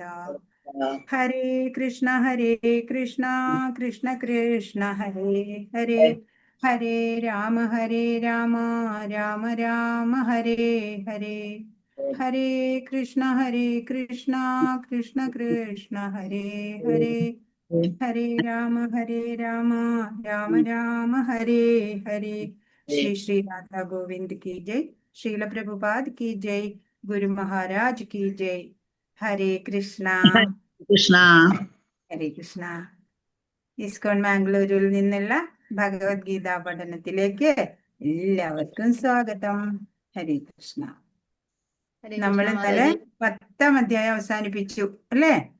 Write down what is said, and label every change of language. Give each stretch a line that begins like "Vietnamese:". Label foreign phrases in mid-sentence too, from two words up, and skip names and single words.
Sanskrit: ഹരേ കൃഷ്ണ കൃഷ്ണ കൃഷ്ണ ഹരേ ഹരേ ഹരേ രാമ രാമ രാമ ഹരേ ഹരേ. ഹരേ കൃഷ്ണ കൃഷ്ണ കൃഷ്ണ ഹരേ ഹരേ ഹരേ രാമ രാമ രാമ ഹരേ ഹരേ.
Hindi: ശ്രീ ശ്രീ രാധാ ഗോവിന്ദ് की जय. श्रील प्रभुपाद की जय. गुरु महाराज की जय.
Sanskrit: ഹരേ കൃഷ്ണ കൃഷ്ണ. ഹരേ കൃഷ്ണ.
Malayalam: ഇസ്കോൺ മാംഗ്ലൂരിൽ നിന്നുള്ള ഭഗവത്ഗീത പഠനത്തിലേക്ക് എല്ലാവർക്കും സ്വാഗതം.
Sanskrit: ഹരേ കൃഷ്ണ.
Malayalam: നമ്മൾ ഇന്നലെ 10ാം അധ്യായം അവസാനിപ്പിച്ചു അല്ലേ?